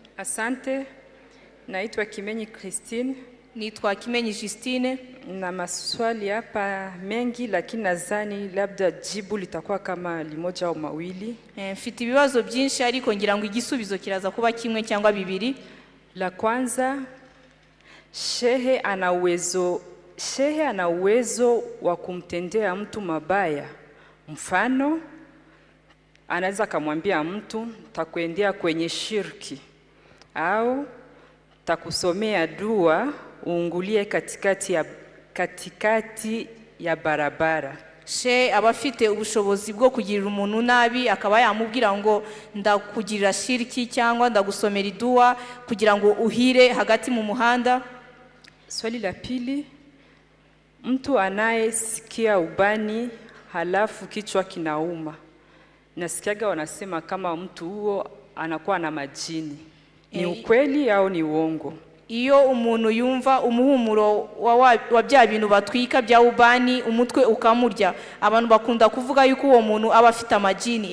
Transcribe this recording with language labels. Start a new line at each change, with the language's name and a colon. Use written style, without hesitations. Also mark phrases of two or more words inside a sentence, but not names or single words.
Swahili: Asante, naitwa Kimenyi Christine.
Kinyarwanda: Nitwa Kimenyi Justine.
Swahili: Na maswali hapa mengi, lakini nadhani labda jibu litakuwa kama limoja au mawili.
Kinyarwanda: Mfite ibibazo byinshi ariko ngira ngo igisubizo kiraza kuba kimwe cyangwa bibiri.
Swahili: La kwanza, shehe ana uwezo wa kumtendea mtu mabaya. Mfano, anaweza kumwambia mtu takuendea kwenye shirki, au takusomea dua uungulie katikati ya barabara.
Kinyarwanda: She abafite ubushobozi bwo kugirira umuntu nabi akaba yamubwira ngo ndakugirira shiriki cyangwa ndagusomera idua kugira ngo uhire hagati mu muhanda.
Swahili: Swali la pili, mtu anayesikia ubani halafu kichwa kinauma. Nasikiaga wanasema kama mtu huo anakuwa na majini. Ni ukweli au ni uongo?
Kinyarwanda: Iyo umuntu yumva umuhumuro wa bya bintu batwika bya ubani umutwe ukamurya, abantu bakunda kuvuga yuko uwo muntu aba afite amajini.